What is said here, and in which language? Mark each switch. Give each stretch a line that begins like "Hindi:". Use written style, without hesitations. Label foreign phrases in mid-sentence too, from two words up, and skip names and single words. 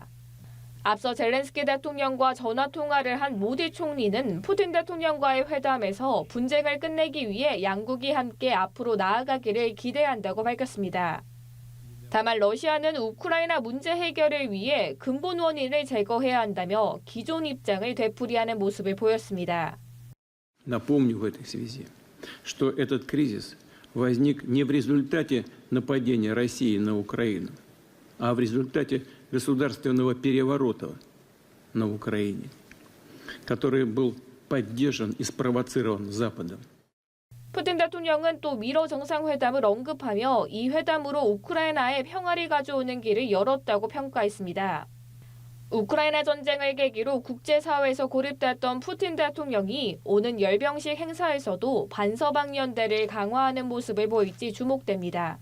Korean: 앞서 젤렌스키 대통령과 전화통화를 한 모디 총리는 푸틴 대통령과의 회담에서 분쟁을 끝내기 위해 양국이 함께 앞으로 나아가기를 기대한다고 밝혔습니다. 다만 러시아는 우크라이나 문제 해결을 위해 근본 원인을 제거해야 한다며 기존 입장을 되풀이하는 모습을 보였습니다.
Russian: Напомню в этой связи, что этот кризис возник не в результате нападения России на Украину, а в результате государственного переворота на Украине, который был поддержан и спровоцирован Западом.
Korean: 푸틴 대통령은 또 미러 정상회담을 언급하며 이 회담으로 우크라이나에 평화를 가져오는 길을 열었다고 평가했습니다. 우크라이나 전쟁을 계기로 국제사회에서 고립됐던 푸틴 대통령이 오는 열병식 행사에서도 반서방 연대를 강화하는 모습을 보일지 주목됩니다.